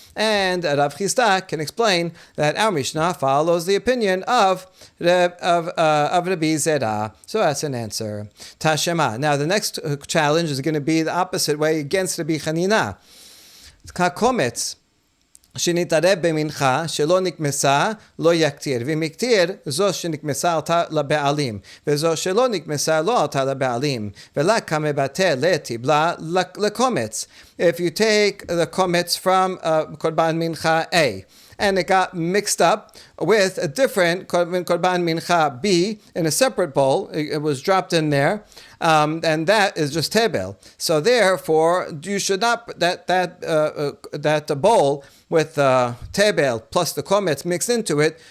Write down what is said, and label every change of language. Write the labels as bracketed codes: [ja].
[en] And Rav Chisda can explain that our Mishnah follows the opinion of Rabbi Zera. So that's an answer. Tashema. Now the next challenge is going to be the opposite way against Rabbi Chanina. Komets. [he] שנתערב במנחה שלא נקמסה לא יקטיר, ואם יקטיר זו שנקמסה עלתה לבעלים, וזו שלא נקמסה לא עלתה לבעלים, ולה כמבטל לתבלה לקומץ. [en] If you take the komets from korban mincha A, and it got mixed up with a different korban mincha B in a separate bowl, it was dropped in there, and that is just tebel. So therefore, you should not that bowl with tebel plus the komets mixed into it.